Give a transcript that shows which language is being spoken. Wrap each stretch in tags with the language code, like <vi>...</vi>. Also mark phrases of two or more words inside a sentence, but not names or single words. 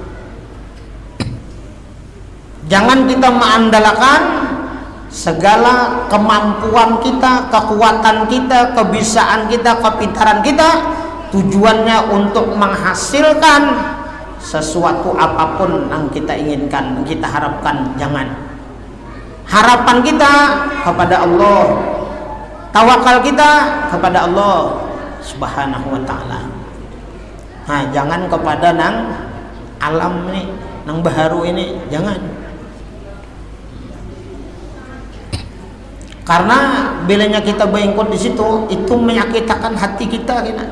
<id>Jangan kita mengandalkan segala kemampuan kita, kekuatan kita, kebisaan kita, kepintaran kita tujuannya untuk menghasilkan sesuatu apapun yang kita inginkan, kita harapkan. Jangan. Harapan kita kepada Allah, tawakal kita kepada Allah</id> <ar>سبحانه وتعالى.</ar> <bjn>Nah, jangan kepada nang alam ini, nang baharu ini, jangan.</bjn> <id>Karena bilanya kita berikut di situ, itu menyakitkan hati kita.</id>